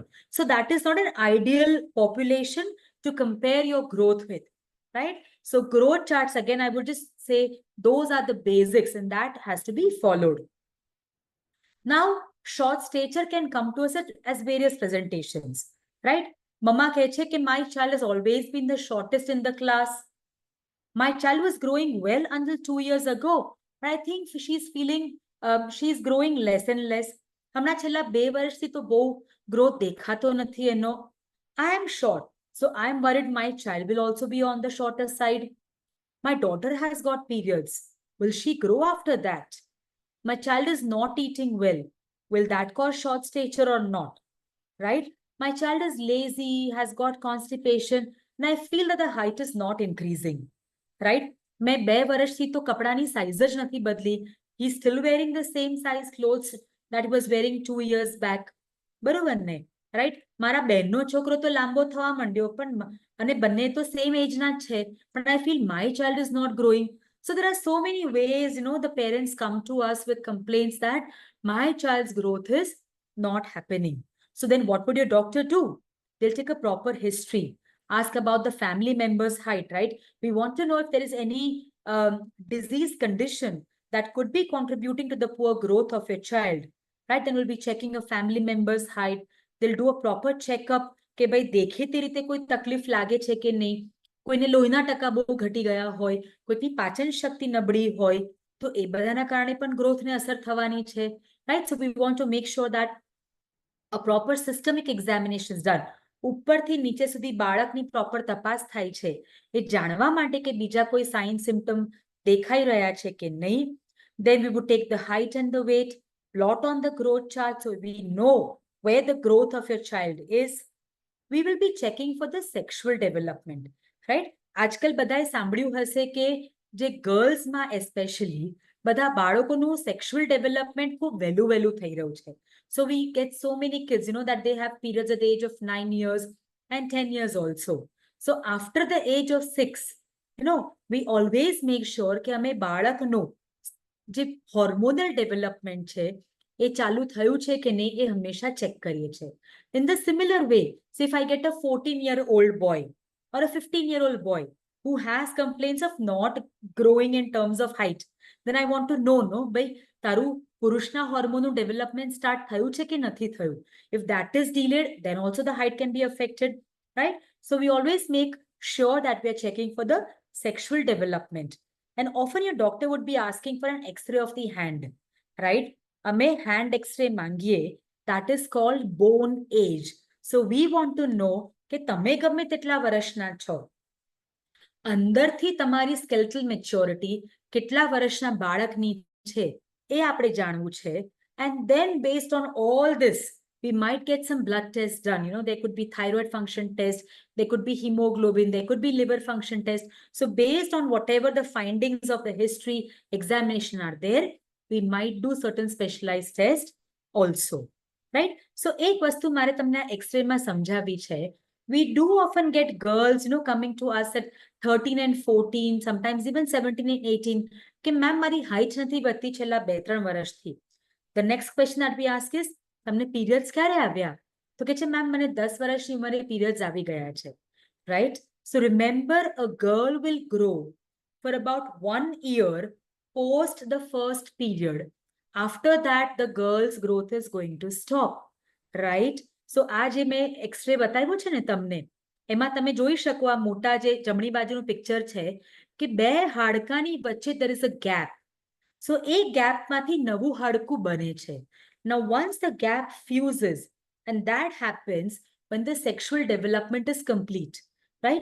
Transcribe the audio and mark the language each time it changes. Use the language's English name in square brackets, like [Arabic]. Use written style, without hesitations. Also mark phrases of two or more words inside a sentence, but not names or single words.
[English] So that is not an ideal population to compare your growth with, right? So growth charts, again, I would just say those are the basics and that has to be followed. Now, short stature can come to us as various presentations, right? Mama [Gujarati] કહે છે કે [English] my child has always been the shortest in the class. My child was growing well until 2 years ago, but I think she's feeling she's growing less and less. [Gujarati] હમણાં છેલ્લા 2 વર્ષથી તો બહુ growth દેખાતો નથી એનો. [English] I am short, so I am worried my child will also be on the shorter side. My daughter has got periods. Will she grow after that? My child is not eating well. Will that cause short stature or not? Right? My child is lazy, has got constipation, and I feel that the height is not increasing. Right? [Gujarati] मैं 2 વર્ષથી તો કપડાની સાઈઝ જ નથી બદલી. [English] He's still wearing the same size clothes that he was wearing 2 years back. [Gujarati] બરોબર ને? Right? મારા બહેનનો છોકરો તો લાંબો થવા માંડ્યો પણ અને બંને તો સેમ એજના જ છે પણ [English] I feel my child is not growing. So there are so many ways, the parents come to us with complaints that my child's growth is not happening. So then what would your doctor do? They'll take a proper history, ask about the family member's height, right? We want to know if there is any disease condition that could be contributing to the poor growth of your child, right? Then we'll be checking a family member's height. They'll do a proper checkup [Gujarati] કે ભાઈ દેખેતી રીતે કોઈ તકલીફ લાગે છે કે નહીં, કોઈને લોહીના ટકા બહુ ઘટી ગયા હોય, કોઈની પાચન શક્તિ નબળી હોય, તો એ બધાના કારણે પણ ગ્રોથને અસર થવાની છે, [English] right? So we want to make sure that a proper systemic examination is done. [Gujarati] ઉપરથી નીચે સુધી બાળકની પ્રોપર તપાસ થાય છે એ જાણવા માટે કે બીજા કોઈ [English] sign symptom [Gujarati] દેખાઈ રહ્યા છે કે નહીં. [English] Then we would take the height and the weight, plot on the growth chart so we know where the growth of your child is. We will be checking for the sexual development, right? [Gujarati] આજકાલ બધાએ સાંભળ્યું હશે કે જે ગર્લ્સમાં એસ્પેશિયલી બધા બાળકોનું [English] sexual development [Gujarati] ખૂબ વહેલું થઈ રહ્યું છે. [English] So we get so many kids, that they have periods at the age of 9 years and 10 years also. So after the age of 6, we always make sure [Gujarati] કે અમે બાળકનું જે [English] hormonal development [Gujarati] છે એ ચાલુ થયું છે કે નહીં એ હંમેશા ચેક કરીએ છીએ. [English] In the similar way, so if I get a 14-year-old boy or a 15-year-old boy who has complaints of not growing in terms of height, then I want to know, [Gujarati] ભાઈ તારું પુરુષના હોર્મોનનું [English] development start [Gujarati] થયું છે કે નથી થયું. [English] If that is delayed, then also the height can be affected, right? So we always make sure that we are checking for the sexual development. And often your doctor would be asking for an X-ray of the hand, right? અમે hand X-ray માંગીએ, that is called bone age. So we want to know [Gujarati] કે તમે ગમે તેટલા વર્ષના છો, અંદરથી તમારી [English] skeletal maturity [Gujarati] કેટલા વર્ષના બાળકની છે એ આપણે જાણવું છે. [English] And then based on all this, we might get some blood tests done. There could be thyroid function test, there could be hemoglobin, there could be liver function test. So based on whatever the findings of the history examination are there, we might do certain specialized tests also, right? [Gujarati] So એક વસ્તુ મારે તમને X-ray માં સમજાવી છે. [English] We do often get girls, coming to us at 13 and 14, sometimes even 17 and 18, [Gujarati] કે મેમ મારી હાઈટ નથી વધતી છેલ્લા 2-3 વર્ષથી. [English] The next question that we ask is, [Gujarati] તમને પીરિયડ્સ ક્યારે આવ્યા? તો કે છે મેમ મને 10 વર્ષની ઉંમરે પીરિયડ્સ આવી ગયા છે, [English] right? So remember, a girl will grow for about 1 year post the first period. After that, the girl's growth is going to stop, right? [Gujarati] So આ જે મેં એક્સરે બતાવ્યો છે ને તમને, એમાં તમે જોઈ શકો આ મોટા જે જમણી બાજુનું પિક્ચર છે કે 2 હાડકાની વચ્ચે [English] there is a gap. [Gujarati] So એ ગેપમાંથી નવું હાડકું બને છે. [English] Now once the gap fuses, and that happens when the sexual development is complete, right?